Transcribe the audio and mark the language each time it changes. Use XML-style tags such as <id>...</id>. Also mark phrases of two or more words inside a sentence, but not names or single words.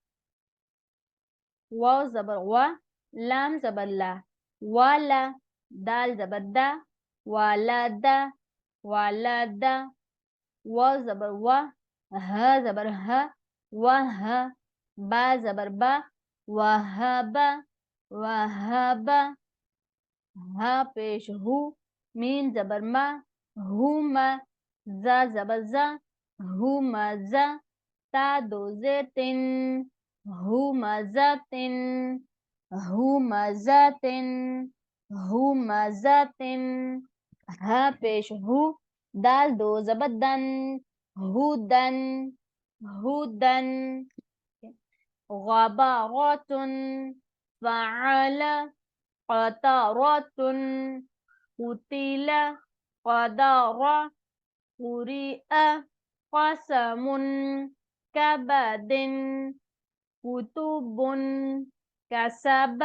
<ur>واؤ زبر وَ، لام زبر لَ، وَلَ، دال زبر دَ، وَلَدَ، وَلَدَ. واؤ زبر وَ، ہا زبر ہَ، وَہَ، با زبر بَ، وَہَبَ، وَہَبَ. ہا پیش ہُ، میم زبر مَ، ہُمَ، جا زبر جَ، ہُمَجَ، تا دو زیر تِن، ہُمَجَتِن، ہُمَجَتِن، ہُمَجَتِن. ہا پیش ہُ، دال دو زبر دَن,</ur> <ar>هُدًى، هُدًى. غُبَارَاتٌ، فَعَلَ، قَطَرَاتٌ، قُتِلَ، قَدَرَ، قُرِئَ, قَسَمٌ، كَبِدٍ، كُتُبٌ، كَسَبَ,</ar>